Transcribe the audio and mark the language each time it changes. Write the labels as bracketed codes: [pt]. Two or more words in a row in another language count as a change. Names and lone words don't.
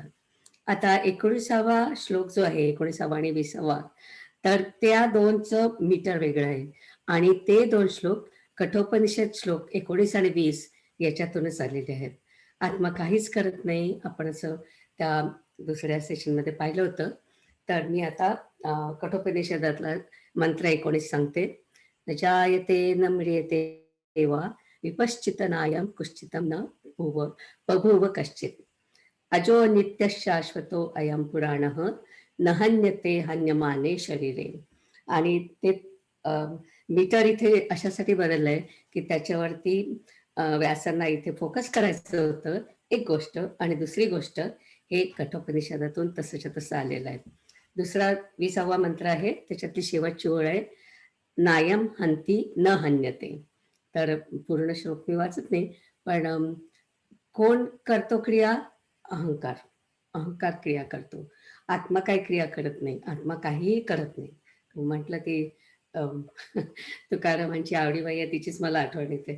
[mr] आता 19वा श्लोक जो आहे, 19वा आणि 20वा, तर त्या दोनचं मीटर वेगळं आहे. आणि ते 2 श्लोक कठोपनिषद श्लोक 19 आणि 20 याच्यातूनच आलेले आहेत. आत्मा काहीच करत नाही, आपण असं त्या दुसऱ्या सेशनमध्ये पाहिलं होतं. तर मी आता कठोपनिषदातला मंत्र 19 सांगते. [sa] न जायते न म्रियते वा विपश्चितनायं कुश्चितं न बभूव कश्चित्. अजो नित्य शाश्वतो अयं पुराणः न हन्यते हन्यमाने शरीरे. [mr] आणि ते मीटर इथे अशासाठी बदललंय की त्याच्यावरती व्यासांना इथे फोकस करायचं होतं एक गोष्ट, आणि दुसरी गोष्ट हे कठोपनिषदातून तसंच्या तसं आलेलं आहे. दुसरा 20वा मंत्र आहे, त्याच्यातली शेवटची ओळ आहे, [sa] नायम हंती न हन्यते. [mr] तर पूर्ण श्लोक मी वाचत नाही, पण कोण करतो क्रिया? अहंकार. अहंकार क्रिया करतो, आत्मा काही क्रिया करत नाही, आत्मा काहीही करत नाही. म्हटलं की तुकारामांची आवडीबाई आहे, तिचीच मला आठवण येते.